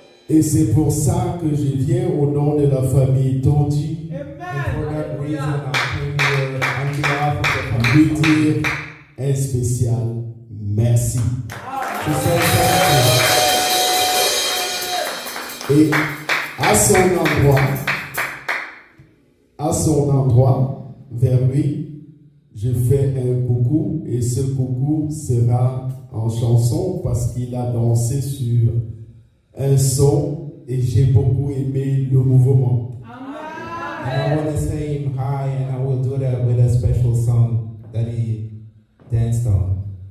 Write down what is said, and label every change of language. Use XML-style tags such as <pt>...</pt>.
<fr>Et c'est pour ça que je viens au nom de la famille Tonji</fr> <en>And for that reason, I came here on behalf of the</en> <fr>lui</fr> <en>community</en> <fr>dire un spécial merci.</fr> <en>to say thank</en> <fr>Et à son endroit, vers lui, je fais un coucou et ce coucou sera en chanson parce qu'il a dansé sur un son et j'ai beaucoup aimé le mouvement.</fr> <en>you. And I want to say him hi, and I will do that with a special song that he danced on.</en>